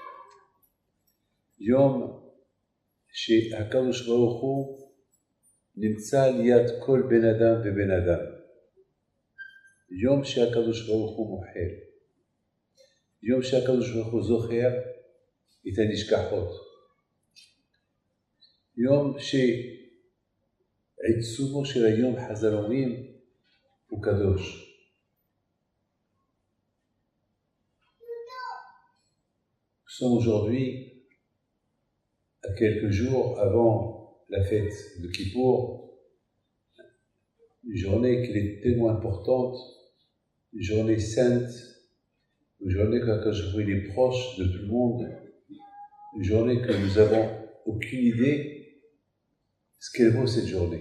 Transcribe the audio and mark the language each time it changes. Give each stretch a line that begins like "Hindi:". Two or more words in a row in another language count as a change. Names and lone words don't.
Hebrew: יום שהקדוש ברוך הוא נמצא ליד כל בן אדם ובן אדם, יום שהקדוש ברוך הוא מוחל, יום שהקדוש ברוך הוא זוכר את הנשכחות, יום שעיצומו של היום חז"ל אומרים הוא קדוש.
French: Nous sommes aujourd'hui à quelques jours avant la fête de Kippour, une journée qui est tellement importante, une journée sainte, une journée quand je vois les proches de tout le monde, une journée que nous n'avons aucune idée ce qu'elle vaut cette journée.